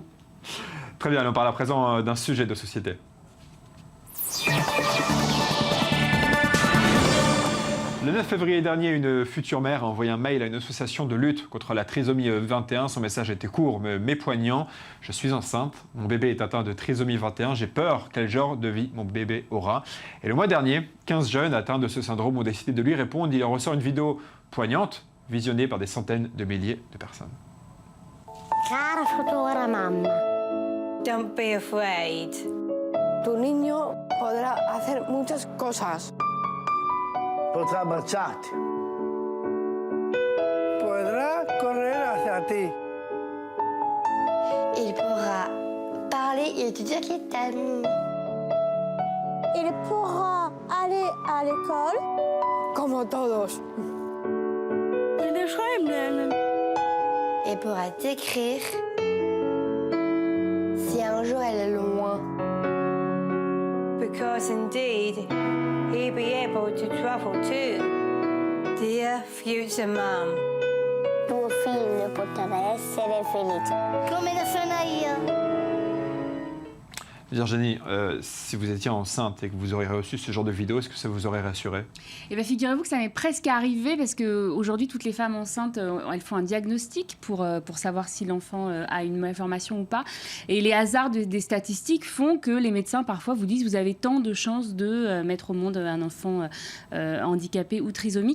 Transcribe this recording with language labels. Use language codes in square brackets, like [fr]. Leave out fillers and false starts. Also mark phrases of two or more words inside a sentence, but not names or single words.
[fr] Très bien, on parle à présent d'un sujet de société. Le 9 février dernier, une future mère a envoyé un mail à une association de lutte contre la trisomie 21. Son message était court mais poignant. « Je suis enceinte, mon bébé est atteint de trisomie 21, j'ai peur quel genre de vie mon bébé aura. » Et le mois dernier, 15 jeunes atteints de ce syndrome ont décidé de lui répondre. Il en ressort une vidéo poignante, visionnée par des centaines de milliers de personnes. [it] Cara futura mamma, [en] Don't be afraid. [es] Tu niño podrá hacer muchas cosas. Podrá marcharte. Podrá correr hacia ti. [fr] il pourra parler et te dire qu'il t'aime. Il pourra aller à l'école [es] Como todos. [fr] et pourra t'écrire si un jour elle est loin. [en] Because indeed, he'll be able to travel too. Dear future mum. [it] Tuo figlio potrà essere felice. Come la sono. [fr] Virginie, si vous étiez enceinte et que vous auriez reçu ce genre de vidéo, est-ce que ça vous aurait rassuré? Eh bien, figurez-vous que ça m'est presque arrivé parce qu'aujourd'hui, toutes les femmes enceintes, elles font un diagnostic pour savoir si l'enfant a une malformation ou pas. Et les hasards des statistiques font que les médecins, parfois, vous disent vous avez tant de chances de mettre au monde un enfant handicapé ou trisomique.